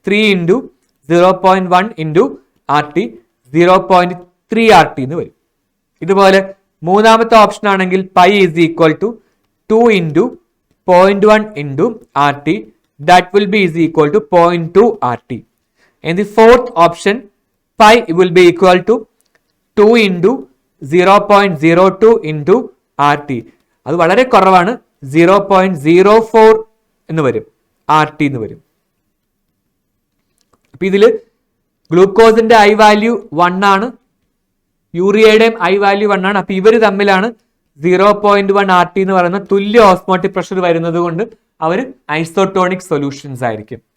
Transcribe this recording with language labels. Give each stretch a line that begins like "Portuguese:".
Malayalam: 3 into 0.1 into RT 0.3 RT എന്ന് വരും. ഇതുപോലെ മൂന്നാമത്തെ ഓപ്ഷൻ ആണെങ്കിൽ
English: Pi is equal to 2 into 0.1 into RT that will be is equal to 0.2 RT. In the fourth option, pi will be equal to 2 into 0.02 into RT.
Malayalam: അത് വളരെ കുറവാണ്, 0.04 എന്ന് വരും, RT എന്ന് വരും. അപ്പൊ ഇതില് ഗ്ലൂക്കോസിന്റെ ഐ വാല്യൂ 1 ആണ്, യൂറിയയുടെയും ഐ വാല്യൂ 1 ആണ്. അപ്പൊ ഇവര് തമ്മിലാണ് 0.1 RT എന്ന് പറയുന്ന തുല്യ ഓസ്മോട്ടിക് പ്രഷർ വരുന്നത് കൊണ്ട് അവർ ഐസോട്ടോണിക് സൊല്യൂഷൻസ് ആയിരിക്കും.